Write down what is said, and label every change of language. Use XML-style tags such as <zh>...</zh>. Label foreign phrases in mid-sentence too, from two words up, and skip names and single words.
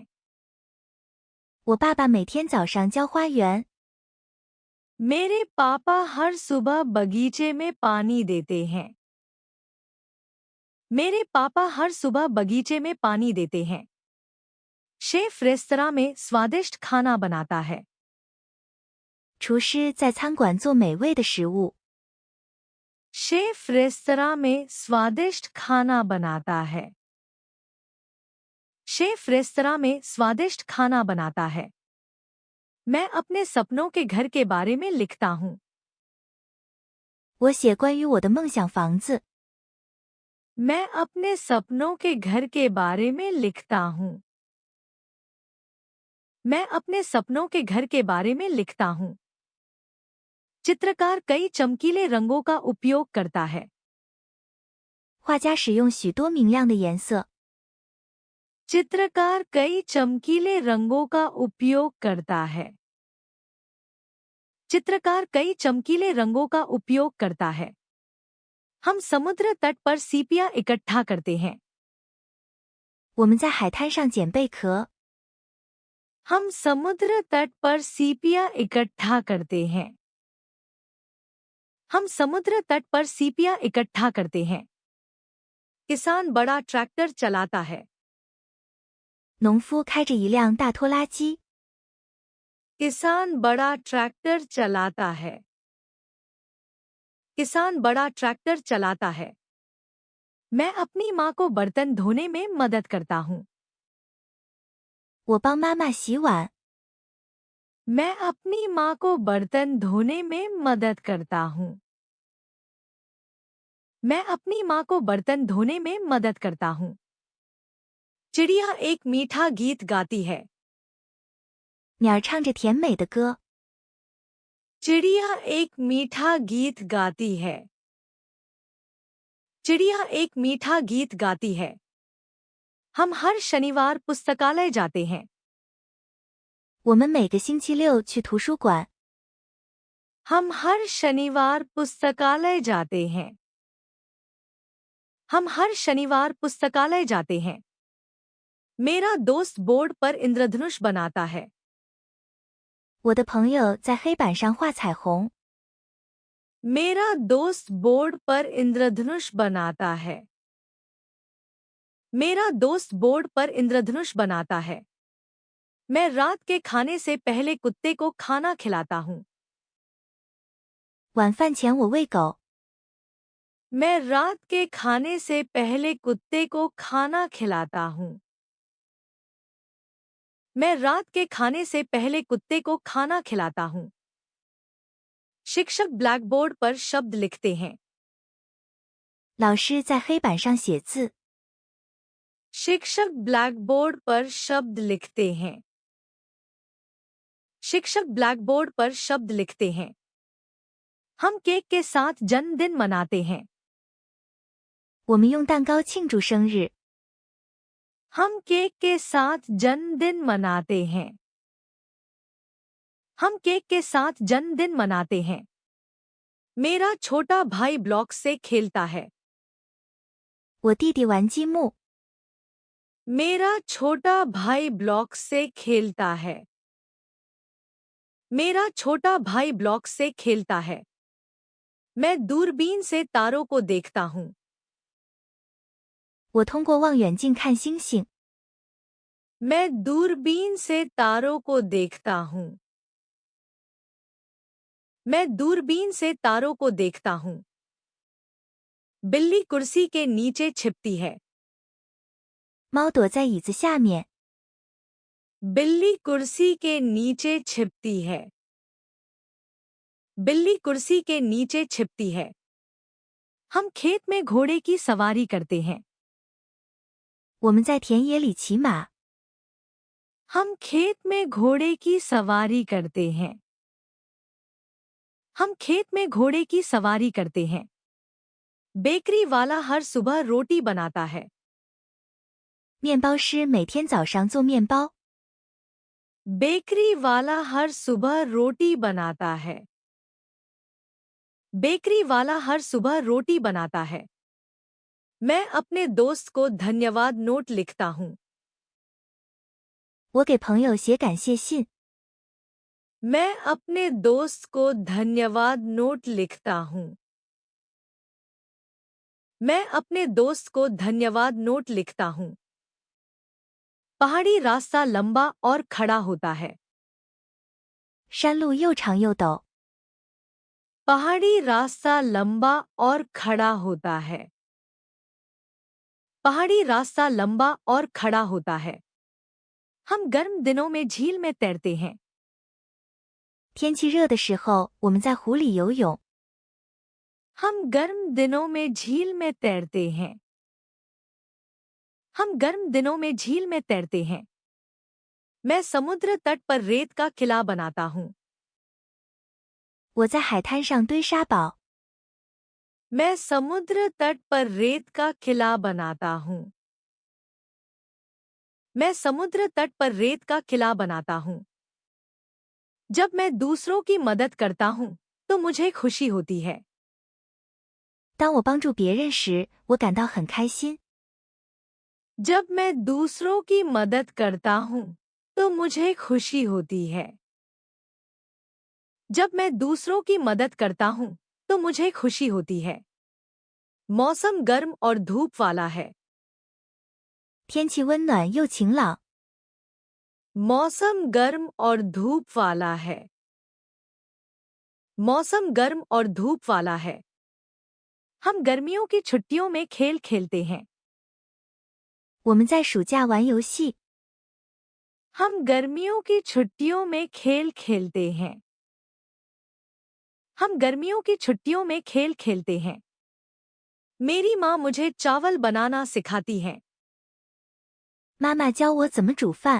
<zh>我爸爸每天早上浇花园。</zh> <hi>मेरे पापा हर सुबह बगीचे में पानी देते हैं। मेरे पापा हर सुबह बगीचे में पानी देते हैं। शेफ रेस्तरां में स्वादिष्ट खाना बनाता है।</hi> <zh>厨师在餐馆做美味的食物。</zh> <hi>शेफ रेस्तरां में स्वादिष्ट खाना बनाता है। शेफ रेस्तरां में स्वादिष्ट खाना बनाता है। मैं अपने सपनों के घर के बारे में लिखता हूँ।</hi> <zh>我写关于我的梦想房子。</zh> <hi>मैं अपने सपनों के घर के बारे में लिखता हूँ। मैं अपने सपनों के घर के बारे में लिखता हूँ। चित्रकार कई चमकीले रंगों का उपयोग करता है।</hi> <zh>画家使用许多明亮的颜色。</zh> <hi>चित्रकार कई चमकीले रंगों का उपयोग करता है। चित्रकार कई चमकीले रंगों का उपयोग करता है। हम समुद्र तट पर सीपियां इकट्ठा करते हैं।</hi> <zh>我们在海滩上捡贝壳。</zh> <hi>हम समुद्र तट पर सीपियां इकट्ठा करते हैं। हम समुद्र तट पर सीपियां इकट्ठा करते हैं। किसान बड़ा ट्रैक्टर चलाता है।</hi> <zh>农夫开着一辆大拖拉机。</zh> <hi>किसान बड़ा ट्रैक्टर चलाता है। किसान बड़ा ट्रैक्टर चलाता है। मैं अपनी माँ को बर्तन धोने में मदद करता हूँ।</hi> <zh>我帮妈妈洗碗。</zh> <hi>मैं अपनी माँ को बर्तन धोने में मदद करता हूँ। मैं अपनी माँ को बर्तन धोने में मदद करता हूँ। चिड़िया एक मीठा गीत गाती है।</hi> <zh>鸟儿唱着甜美的歌。</zh> <hi>चिड़िया एक मीठा गीत गाती है। चिड़िया एक मीठा गीत गाती है। हम हर शनिवार पुस्तकालय जाते हैं।</hi> <zh>我们每个星期六去图书馆。</zh> <hi>हम हर शनिवार पुस्तकालय जाते हैं। हम हर शनिवार पुस्तकालय जाते हैं। मेरा दोस्त बोर्ड पर इंद्रधनुष बनाता है।</hi> <zh>我的朋友在黑板上画彩虹。</zh> <hi>मेरा दोस्त बोर्ड पर इंद्रधनुष बनाता है। मेरा दोस्त बोर्ड पर इंद्रधनुष बनाता है। मैं रात के खाने से पहले कुत्ते को खाना खिलाता हूँ।</hi> <zh>晚饭前我喂狗。</zh> <hi>मैं रात के खाने से पहले कुत्ते को खाना खिलाता हूँ। मैं रात के खाने से पहले कुत्ते को खाना खिलाता हूँ। शिक्षक ब्लैकबोर्ड पर शब्द लिखते हैं।</hi> <zh>老师在黑板上写字。</zh> <hi>शिक्षक ब्लैकबोर्ड पर शब्द लिखते हैं। शिक्षक ब्लैकबोर्ड पर शब्द लिखते हैं। हम केक के साथ जन्मदिन मनाते हैं।</hi> <zh>我们用蛋糕庆祝生日。</zh> <hi>हम केक के साथ जन्मदिन मनाते हैं। हम केक के साथ जन्मदिन मनाते हैं। मेरा छोटा भाई ब्लॉक से खेलता है।</hi> <zh>我弟弟玩积木。</zh> <hi>मेरा छोटा भाई ब्लॉक से खेलता है। मेरा छोटा भाई ब्लॉक से खेलता है। मैं दूरबीन से तारों को देखता हूँ।</hi> <zh>我通过望远镜看星星。</zh> <hi>मैं दूरबीन से तारों को देखता हूँ। मैं दूरबीन से तारों को देखता हूँ। बिल्ली कुर्सी के नीचे छिपती है।</hi> <zh>猫躲在椅子下面。</zh> <hi>बिल्ली कुर्सी के नीचे छिपती है। बिल्ली कुर्सी के नीचे छिपती है। हम खेत में घोड़े की सवारी करते हैं।</hi> <zh>我们在田野里骑马。</zh> <hi>हम खेत में घोड़े की सवारी करते हैं। हम खेत में घोड़े की सवारी करते हैं। बेकरी वाला हर सुबह रोटी बनाता है।</hi> <zh>面包师每天早上做面包。</zh> <hi>बेकरी वाला हर सुबह रोटी बनाता है। बेकरी वाला हर सुबह रोटी बनाता है। मैं अपने दोस्त को धन्यवाद नोट लिखता हूँ।</hi> <zh>我给朋友写感谢信。</zh> <hi>मैं अपने दोस्त को धन्यवाद नोट लिखता हूँ। मैं अपने दोस्त को धन्यवाद नोट लिखता हूँ। पहाड़ी रास्ता लंबा और खड़ा होता है।</hi> <zh>山路又长又陡。</zh> <hi>पहाड़ी रास्ता लंबा और खड़ा होता है। पहाड़ी रास्ता लंबा और खड़ा होता है। हम गर्म दिनों में झील में तैरते हैं।</hi> <zh>天气热的时候，我们在湖里游泳。</zh> <hi>हम गर्म दिनों में झील में तैरते हैं। हम गर्म दिनों में झील में तैरते हैं। मैं समुद्र तट पर रेत का किला बनाता हूँ।</hi> <zh>我在海滩上堆沙堡。</zh> <hi>मैं समुद्र तट पर रेत का किला बनाता हूँ। मैं समुद्र तट पर रेत का किला बनाता हूँ। जब मैं दूसरों की मदद करता हूँ तो मुझे खुशी होती है।</hi> <zh>当我帮助别人时，我感到很开心。</zh> <hi>जब मैं दूसरों की मदद करता हूँ तो मुझे खुशी होती है। जब मैं दूसरों की मदद करता हूँ तो मुझे खुशी होती है। मौसम गर्म और धूप वाला है।</hi> <zh>天气温暖又晴朗。</zh> <hi>मौसम गर्म और धूप वाला है। मौसम गर्म और धूप वाला है। हम गर्मियों की छुट्टियों में खेल खेलते हैं।</hi> <zh>我们在暑假玩游戏。</zh> <hi>हम गर्मियों की छुट्टियों में खेल खेलते हैं। हम गर्मियों की छुट्टियों में खेल खेलते हैं। मेरी माँ मुझे चावल बनाना सिखाती है।</hi> <zh>妈妈教我怎么煮饭。</zh>